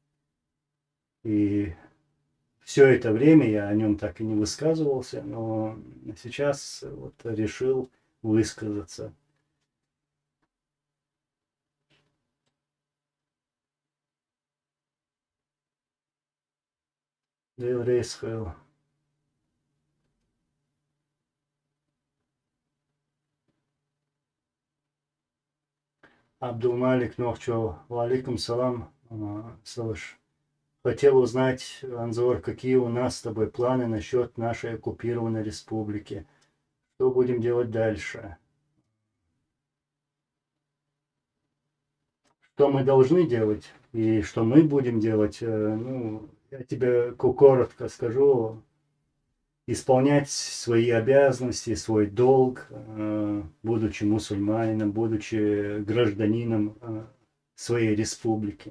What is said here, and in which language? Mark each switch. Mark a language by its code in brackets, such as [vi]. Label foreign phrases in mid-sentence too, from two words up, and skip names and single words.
[ru] И все это время я о нем так и не высказывался, но сейчас вот решил высказаться. Дейл Рейсхейл. Абдулмалик Нохчо. [ar] وعليكم السلام. [ru] Слышь. Хотел узнать, Анзор, какие у нас с тобой планы насчет нашей оккупированной республики. Что будем делать дальше? что мы должны делать и что мы будем делать, ну, я тебе коротко скажу: исполнять свои обязанности, свой долг, будучи мусульманином, будучи гражданином своей республики.